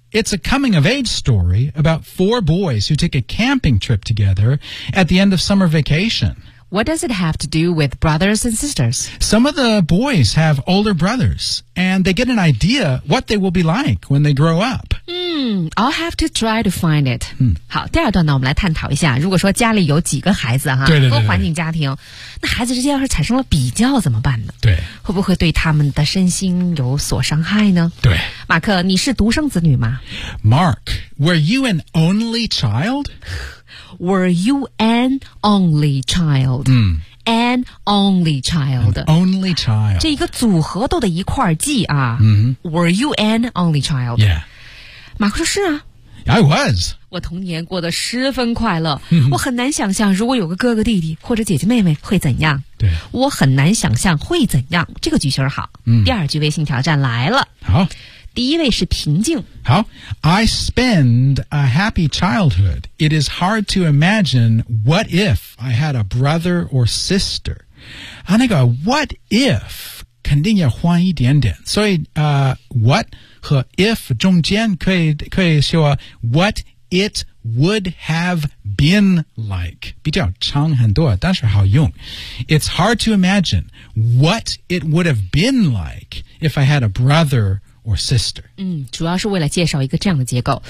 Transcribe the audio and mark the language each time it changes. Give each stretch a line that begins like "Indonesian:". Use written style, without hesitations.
English: It's a coming-of-age story about four boys who take a camping trip together at the end of summer vacation. What does it have to do with brothers and sisters? Some of the boys have older brothers, and they get an idea what they will be like when they grow up. I'll have to try to find it.
Chinese: 好，第二段呢，我们来探讨一下，如果说家里有几个孩子哈，多环境家庭，那孩子之间要是产生了比较怎么办呢？对，会不会对他们的身心有所伤害呢？对，马克，你是独生子女吗
English: ？Mark, were you an only child? Were you an only child? An only child. An only child.
Chinese: 这一个组合都得一块记啊。
English: Were you an only child? Yeah.
Chinese: 马克说是啊
English: I was
Chinese: 我童年过得十分快乐、我很难想象如果有个哥哥弟弟或者姐姐妹妹会怎样对我很难想象会怎样这个句型好、第二句微信挑战来了好第一位是平静
English: 好 I spend a happy childhood It is hard to imagine What if I had a brother or sister
Chinese: 啊那个
English: What if
Chinese: 肯定要换一点点所以、
English: What和 if
Chinese: 中间可以说
English: what it would have been like
Chinese: 比较长很多但是好用
English: It's hard to imagine what it would have been like if I had a brother or sister
Chinese: 主要是为了介绍一个这样的结构